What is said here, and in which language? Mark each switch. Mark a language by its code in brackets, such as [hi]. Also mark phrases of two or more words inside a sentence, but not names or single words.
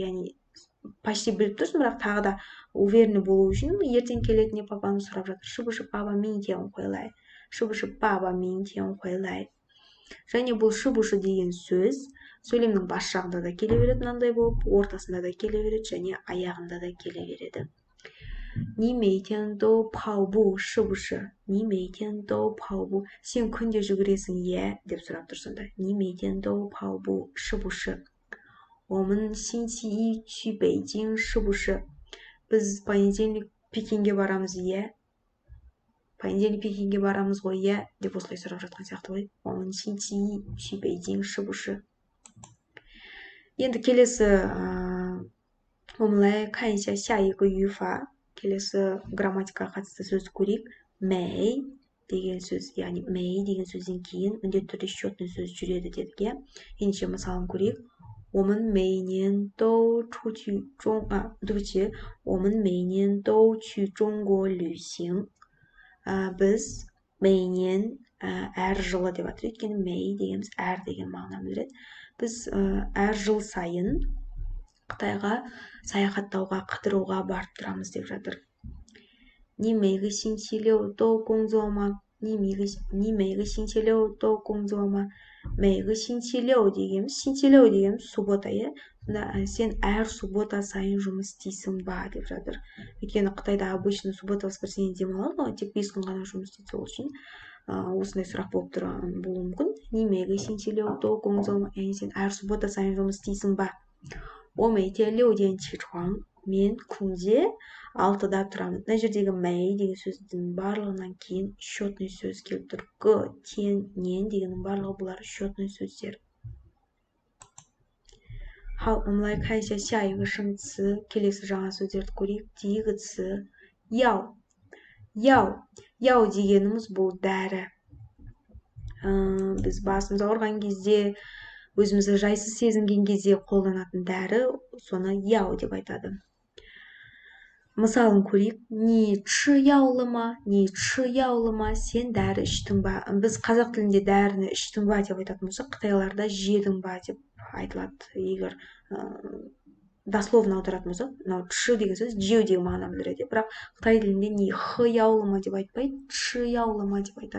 [kk] Яғни почти біліп тұрсың, бірақ тағы да уверенный болу үшін ертең келетіне папаны сұрап жатыр. [zh] 是不是爸爸明天会来? 是不是爸爸明天会来? [kk] Және бұл шыбушы деген сөз сөйлемнің бас жағында да келе береді, мынандай болып, ортасында да келе береді, және аяғында да келе береді. [zh] 你每天都跑步是不是? 你每天都跑步. [kk] Сен күнде жүгіресің, деп сұрап тұрсың да. [zh] 你每天都跑步是不是? 我们星期一去北京是不是? [kk] Біз понедельник Пекинге барамыз, Понедельник Пекинге барамыз ғой, деп осылай сұрап жатқан сияқты ғой. [zh] 我们星期一去北京是不是? [kk] Енді келесі, [zh] 我们来看一下下一个语法. [kk] Келесі грамматикаға қатысты сөзді көрейік. Мэй деген сөз, яғни мэй деген сөзден кейін міндетті түрде счетный сөз жүреді дедік, Ендеше мысалын көрейік. [zh] 我们每年都出去我们每年都去中国旅行. [kk] Біз мейнен әр жылы деп атыр. Өйткені мей дегеніміз әр деген мағына білдіреді. Біз әр жыл сайын Қытайға саяхаттауға, қыдыруға барып тұрамыз деп жатыр. [zh] 你每个星期六都工作吗? 你每个星期六都工作吗? 每个星期六 [kk] дегеніміз суббота, сен әр суббота сайын жұмыс істейсің ба деп жатыр. Өйткені Қытайда обычно [ru] суббота воскресенье [kk] демалады ғой, тек 5 күн ғана жұмыс істейді, сол үшін осындай сұрақ болып болуы мүмкін. Немеге сен яғни сен әр суббота сайын жұмыс істейсің ба? [zh] 我每天6点起床. [kk] Мен күнде 6-да тұрамын. Мына жердегі мәй деген сөздің барлығынан кейін счетный сөз келіп тұр. Г, тен, нен дегеннің барлығы бұлар счетный сөздер. [zh] 好，我们来看一下下一个生词 [kk] келесі жаңа сөздерді көрейік. [zh] 第一个词药 [kk] дегеніміз бұл дәрі. Біз басымыз ауырған кезде, өзімізді жайсыз сезінген кезде қолданатын дәрі, соны яу деп айтады. Мысалын көрейік. [zh] 你吃药了吗? [kk] Сен дәрі іштің ба? Біз қазақ тілінде дәріні іштің ба деп айтатын болсақ, қытайларда жедің ба деп айтылады. Егер дословно аударатын болсақ, мынау чы деген сөз жеу деген мағына білдіреді. Бірақ қытай тілінде не хы яулыма деп айтпайды, чы яулыма деп айтады.